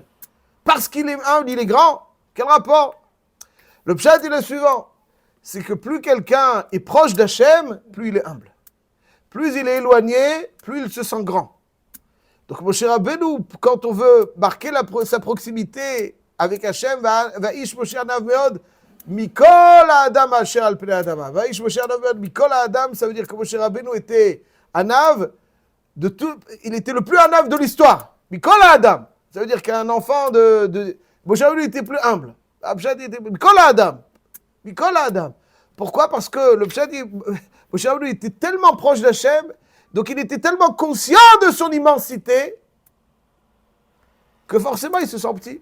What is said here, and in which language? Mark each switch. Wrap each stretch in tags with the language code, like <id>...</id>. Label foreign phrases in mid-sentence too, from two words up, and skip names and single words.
<fr>Parce qu'il est humble, il est grand. Quel rapport? Le pshat est le suivant. C'est que plus quelqu'un est proche d'Hachem, plus il est humble. Plus il est éloigné, plus il se sent grand. Donc, Moshe Rabbeinu, quand on veut marquer sa proximité avec Hachem,</fr> <he>ואיש משה ענו מאד, מכל אדם אשר על פני אדמה. ואיש משה ענו מאד, מכל אדם,</he> <fr>ça veut dire que Moshe Rabbeinu était Anav, il était le plus Anav de l'histoire.</fr> <he>מכל אדם,</he> <fr>ça veut dire qu'un enfant Moshe Rabbeinu était plus humble.</fr> <he>מכל אדם. מכל אדם.</he> <fr>Pourquoi? Parce que le Pshat dit, Moshe Rabbeinu était tellement proche d'Hachem, donc il était tellement conscient de son immensité, que forcément il se sent petit.</fr>